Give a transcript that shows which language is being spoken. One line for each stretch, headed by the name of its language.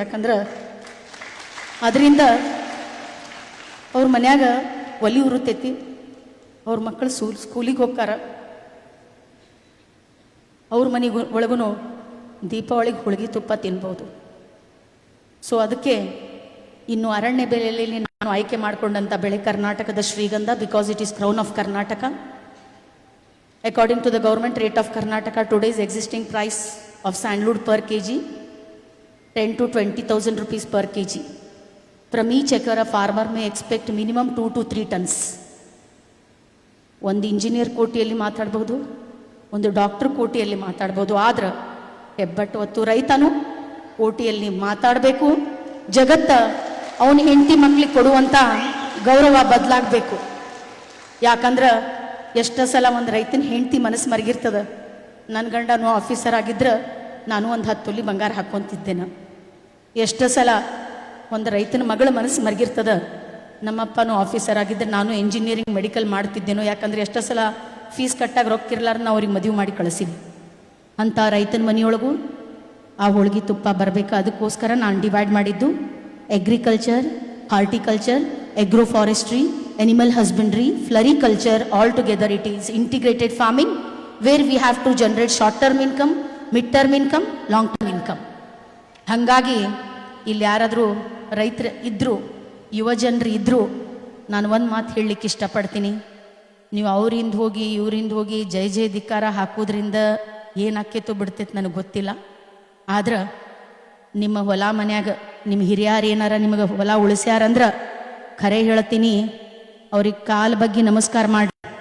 Kannada: ಯಾಕಂದ್ರೆ ಅದರಿಂದ ಅವ್ರ ಮನ್ಯಾಗ ಒಲಿ ಉರುತ್ತೈತಿ, ಅವ್ರ ಮಕ್ಕಳು ಸ್ಕೂಲಿಗೆ ಹೋಗ್ತಾರ, ಅವ್ರ ಮನೆಗೆ ಒಳಗೂ ದೀಪಾವಳಿಗೆ ಹೋಳಿಗೆ ತುಪ್ಪ ತಿನ್ಬೋದು. ಸೊ ಅದಕ್ಕೆ ಇನ್ನು ಅರಣ್ಯ ಬೆಲೆಯಲ್ಲಿ ನಾನು ಆಯ್ಕೆ ಮಾಡಿಕೊಂಡಂಥ ಬೆಳೆ ಕರ್ನಾಟಕದ ಶ್ರೀಗಂಧ,
English: Because it is crown of Karnataka. According to the government rate of Karnataka, today's existing price of sandalwood per kg 10 to 20,000 rupees per kg. From each acre, a farmer may expect minimum 2 to 3 tons.
Kannada: ಒಂದು engineer ಕೋಟಿಯಲ್ಲಿ ಮಾತಾಡ್ಬೋದು, ಒಂದು doctor ಕೋಟಿಯಲ್ಲಿ ಮಾತಾಡ್ಬೋದು. ಆದ್ರೆ ಹೆಬ್ಬಟ್ಟು ಹೊತ್ತು ರೈತನು ಕೋಟಿಯಲ್ಲಿ ಮಾತಾಡಬೇಕು. ಜಗತ್ತ ಅವನ ಹೆಂಡತಿ ಮಕ್ಕಳಿಗೆ ಕೊಡುವಂಥ ಗೌರವ ಬದಲಾಗಬೇಕು. ಯಾಕಂದ್ರೆ ಎಷ್ಟೋ ಸಲ ಒಂದು ರೈತನ ಹೆಂಡತಿ ಮನಸ್ಸು ಮರಗಿರ್ತದೆ. ನನ್ನ ಗಂಡನೂ ಆಫೀಸರ್ ಆಗಿದ್ರೆ ನಾನು ಒಂದು 10 ತೊಲಿ ಬಂಗಾರ ಹಾಕ್ಕೊತಿದ್ದೇನೆ. ಎಷ್ಟೋ ಸಲ ಒಂದು ರೈತನ ಮಗಳ ಮನಸ್ಸು ಮರಗಿರ್ತದೆ. ನಮ್ಮಪ್ಪನೂ ಆಫೀಸರ್ ಆಗಿದ್ದರೆ ನಾನು ಇಂಜಿನಿಯರಿಂಗ್ ಮೆಡಿಕಲ್ ಮಾಡ್ತಿದ್ದೇನೋ. ಯಾಕಂದರೆ ಎಷ್ಟೋ ಸಲ ಫೀಸ್ ಕಟ್ಟಾಗಿ ರೊಕ್ಕಿರ್ಲಾರ ನಾವು ಅವ್ರಿಗೆ ಮದುವೆ ಮಾಡಿ ಕಳಿಸಿವಿ. ಅಂಥ ರೈತನ ಮನೆಯೊಳಗೂ ಆ ಹೋಳಿಗೆ ತುಪ್ಪ ಬರಬೇಕು. ಅದಕ್ಕೋಸ್ಕರ ನಾನು ಡಿವೈಡ್ ಮಾಡಿದ್ದು
English: Agriculture, horticulture, agro forestry, animal husbandry, floriculture, all together it is integrated farming where we have to generate short term income, mid term income, long term income.
Kannada: ಹಾಗಾಗಿ ಇಲ್ಲಿ ಯಾರಾದರೂ ರೈತರು ಇದ್ದರು, ಯುವ ಜನರು ಇದ್ದರು, ನಾನು ಒಂದು ಮಾತು ಹೇಳಲಿಕ್ಕೆ ಇಷ್ಟಪಡ್ತೀನಿ. ನೀವು ಅವರಿಂದ ಹೋಗಿ ಇವರಿಂದ ಹೋಗಿ ಜೈ ಜೈ ಧಿಕ್ಕಾರ ಹಾಕೋದ್ರಿಂದ ಏನಾಕೇತೋ ಬಿಡ್ತೈತೆ ನನಗೆ ಗೊತ್ತಿಲ್ಲ. ಆದ್ರೆ ನಿಮ್ಮ ಹೊಲ ಮನ್ಯಾಗ ನಿಮ್ಮ ಹಿರಿಯರು ಏನಾರ ನಿಮಗೆ ಹೊಲ ಉಳಿಸ್ಯಾರಂದ್ರೆ ಖರೆ ಹೇಳ್ತೀನಿ, ಅವ್ರಿಗೆ ಕಾಲ ಬಗ್ಗೆ ನಮಸ್ಕಾರ ಮಾಡಿ.